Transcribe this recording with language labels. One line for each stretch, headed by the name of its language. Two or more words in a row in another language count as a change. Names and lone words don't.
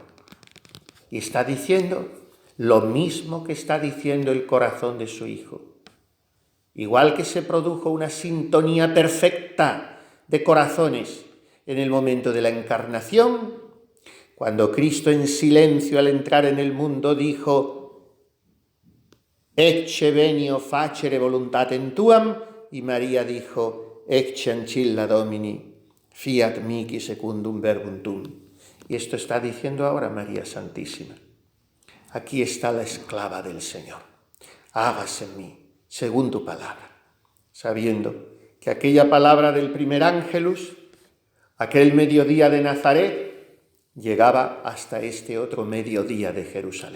Spanish: Y está diciendo lo mismo que está diciendo el corazón de su Hijo. Igual que se produjo una sintonía perfecta de corazones en el momento de la encarnación, cuando Cristo en silencio al entrar en el mundo dijo:
Latin: «Ecce venio facere voluntatem tuam»,
Spanish: y María dijo:
Latin: «Ecce ancilla Domini, fiat mihi secundum verbum tuum».
Spanish: Y esto está diciendo ahora María Santísima. Aquí está la esclava del Señor. Hágase en mí según tu palabra, sabiendo que aquella palabra del primer ángelus, aquel mediodía de Nazaret, llegaba hasta este otro mediodía de Jerusalén.